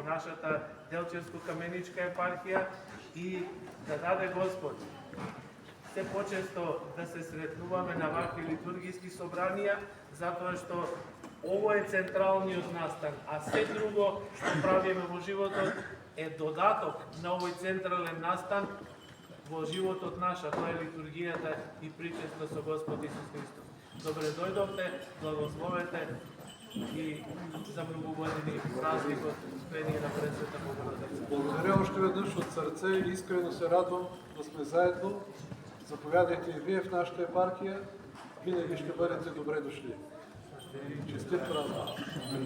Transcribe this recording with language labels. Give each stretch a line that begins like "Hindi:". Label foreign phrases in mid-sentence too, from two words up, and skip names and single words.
Macedonian: нашата Делчевско-каменичка епархија и да даде Господ се почесто да се сретнуваме на вакви литургиски собранија, затоа што ово е централниот настан, а се друго што правиме во животот е додаток на овој централен настан во животот наш, а тоа е литургијата и причество со Господ Исус Христос. Добре дојдовте, благословете и за многу години празникот Успение на Пресвета Богородица.
Bulgarian: Благодаря още веднъж от сърце и искрено се радвам да сме заедно. Заповядайте и вие в нашата епархия. Винаги ще бъдете добре дошли. Честит празник!